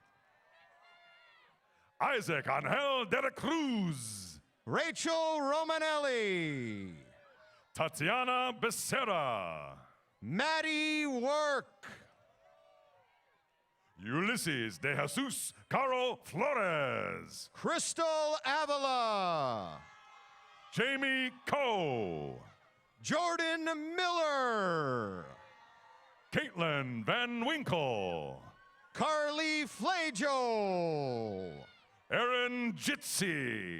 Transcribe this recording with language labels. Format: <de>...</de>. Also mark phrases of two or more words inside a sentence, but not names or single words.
<en>Isaac Angel de la Cruz, Rachel Romanelli. Tatiana Becerra, Maddie Work. Ulysses de Jesus Caro Flores, Crystal Avila. Jamie Coe, Jordan Miller. Caitlin Van Winkle, Carly Flajo. Aaron Jitsi,</en>